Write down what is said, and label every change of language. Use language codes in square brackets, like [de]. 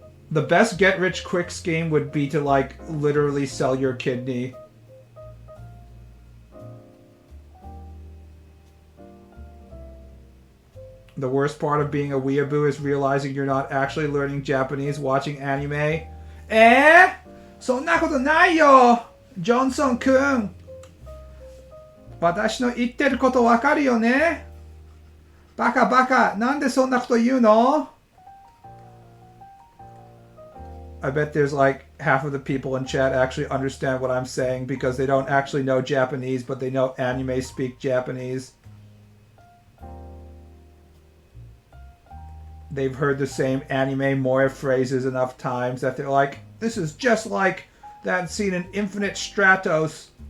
[en] The best get rich quick scheme would be to like literally sell your kidney. The worst part of being a weeaboo is realizing you're not actually learning Japanese watching anime. [ja] そんなことないよ、ジョンソン君。私の言ってることわかるよね。バカバカ、なんでそんなこと言うの? [en] I bet there's like half of the people in chat actually understand what I'm saying because they don't actually know Japanese, but they know anime speak Japanese. They've heard the same anime more phrases enough times that they're like, this is just like that scene in Infinite Stratos.